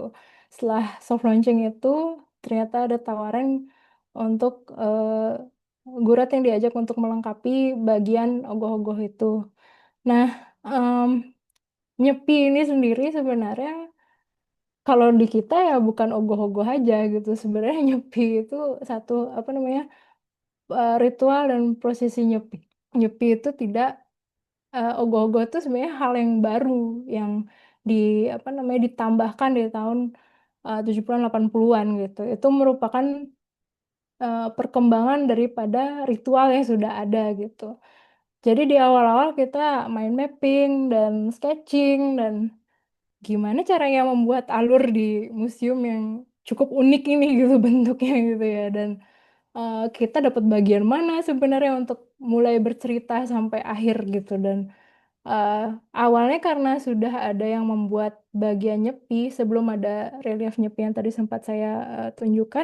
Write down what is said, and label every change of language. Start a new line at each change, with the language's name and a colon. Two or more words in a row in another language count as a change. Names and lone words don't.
Indonesian: Setelah
English: soft launching
Indonesian: itu ternyata ada tawaran untuk Gurat yang diajak untuk melengkapi bagian ogoh-ogoh itu. Nah, em, Nyepi ini sendiri sebenarnya kalau di kita ya bukan ogoh-ogoh aja gitu. Sebenarnya Nyepi itu satu apa namanya ritual dan prosesi Nyepi. Nyepi itu tidak ogoh-ogoh itu sebenarnya hal yang baru yang di apa namanya ditambahkan di tahun 70-an 80-an gitu. Itu merupakan perkembangan daripada ritual yang sudah ada gitu. Jadi di awal-awal kita main mapping dan sketching dan gimana caranya membuat alur di museum yang cukup unik ini gitu bentuknya gitu ya dan kita dapat bagian mana sebenarnya untuk mulai bercerita sampai akhir gitu dan eh, awalnya karena sudah ada yang membuat bagian nyepi sebelum ada relief nyepi yang tadi sempat saya tunjukkan.